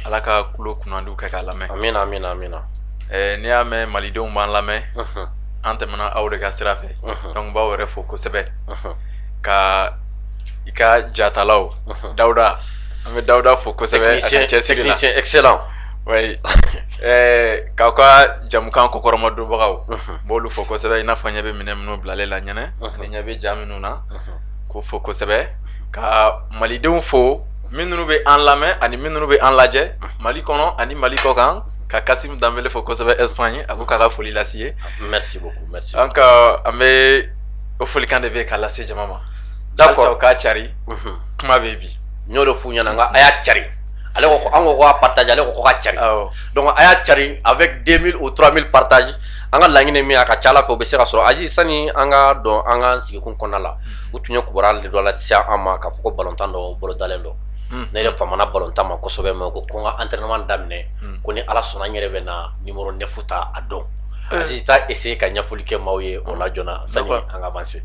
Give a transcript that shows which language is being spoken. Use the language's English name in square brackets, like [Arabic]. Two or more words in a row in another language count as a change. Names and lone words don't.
[Bambara] ala ka kulo kunnandiw kɛ k'a lamɛn amina amina amina n'i y'a mɛn malidenw b'an lamɛn an tɛmɛna aw de ka sira fɛ donc b'aw yɛrɛ fo kosɛbɛ ka i ka jatalaw Dawuda an bɛ Dawuda fo kosɛbɛ a ka cɛsiri la [French] technicien excellent [Bambara] oui k'aw ka jamukan kɔkɔrɔma donbagaw b'olu fo kosɛbɛ i n'a fɔ ɲɛ bɛ minɛ minnu bilalen la ɲɛnɛ ani ɲɛ bɛ ja minnu na k'o fo kosɛbɛ ka malidenw fo minnu bɛ an lamɛn ani minnu bɛ an lajɛ Mali kɔnɔ ani Mali kɔ kan ka Kasim Danbele fo kosɛbɛ Espagne a ko k'a ka foli lase ye [French] merci beaucoup merci [Bambara] donc an bɛ o folikan de bɛ k'a lase jama ma d'accord o k'a cari kuma bɛ bi n y'o de f'u ɲɛna nka a y'a cari ale ko an ko k'a partage ale ko k'a cari donc a y'a cari [French] avec 2000 ou 3000 partage [Bambara] an ka laɲini min a ka ca ala fɛ o bɛ se ka sɔrɔ Aziz sani an ka dɔn an ka sigikun kɔnɔna la u tun ye kibaruya dɔ lase an ma k'a fɔ ko balontan dɔ bolodalen dɔ ne yɛrɛ famana balontan ma kosɛbɛ mɛ ko n ka entraînement daminɛ ko ni ala sɔnna n yɛrɛ bɛ na numéro 9 ta a dɔn Aziz t'a essayer ka ɲɛfɔli kɛ maaw ye o la joona sani an ka avancer